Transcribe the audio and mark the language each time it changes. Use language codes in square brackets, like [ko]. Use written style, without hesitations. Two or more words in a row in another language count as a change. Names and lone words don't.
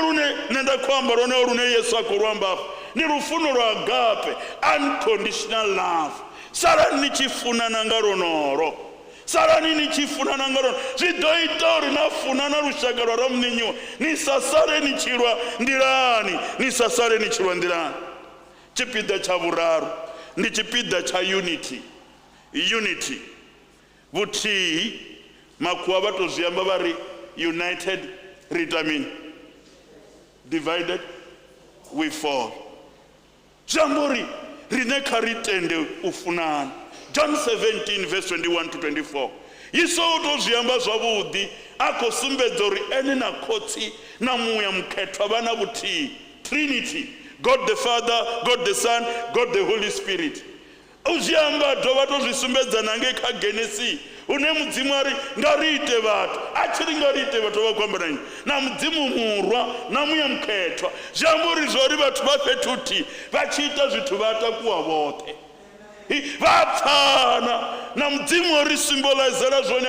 [ve] lune nṋe nda khou amba lone lune Yesu a khou luamba afha ndi lufuno lwa agape [en] unconditional love [ve] salani ni tshi funana nga lonolo salani ni tshi funana nga lonolo zwi ḓo ita uri na funana lushaka lwa Ramunenyiwa ni sa sale ni tshilwa nḓilani ni sa sale ni tshilwa nḓilani tshipiḓa tsha vhuraru ndi tshipiḓa tsha unity vhuthihi makhuwa vha to zwi amba vha ri united ri ita mini [en] divided we fall [ve] zwi amba uri rine kha ri tende u funana John 17 verse 21 to 24 Yesu u to zwi amba zwavhuḓi a khou sumbedza uri ene na khotsi na muya mukhethwa vha na vhuthihi [en] Trinity God the Father, God the Son, God the Holy Spirit [ve] u zwi amba dovha to zwi sumbedza na ngei kha Genesis une mudzimu ari nga ri ite vhathu a tshi ri nga ri ite vhathu vha khou amba nani na mudzimu murwa na muya mukhethwa zwi amba uri zwo ri vhathu vha fhethu huthihi vha tshi ita zwithu vha takuwa vhoṱhe vha pfana na mudzimu o ri symbolizela zwone a